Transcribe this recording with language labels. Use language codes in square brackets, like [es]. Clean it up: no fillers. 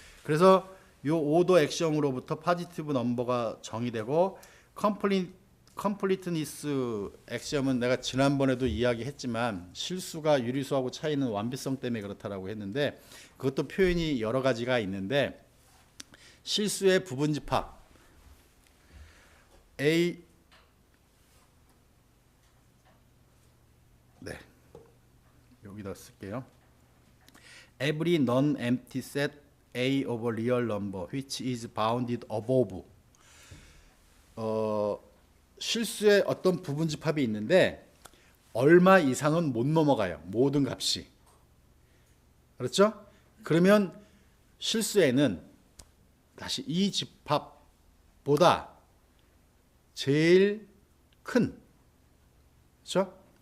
[ko] 그래서 요 오더 액션으로부터 positive number가 정의되고 completeness 액션은 내가 지난번에도 이야기했지만 실수가 유리수하고 차이는 완비성 때문에 그렇다라고 했는데, 그것도 표현이 여러 가지가 있는데, 실수의 부분집합 A 여기다 쓸게요. [en] Every non-empty set A of a real number which is bounded above. [ko] 실수의 어떤 부분집합이 있는데 얼마 이상은 못 넘어가요. 모든 값이. 그렇죠? 그러면 실수에는 다시 이 집합보다 제일 큰, 그렇죠?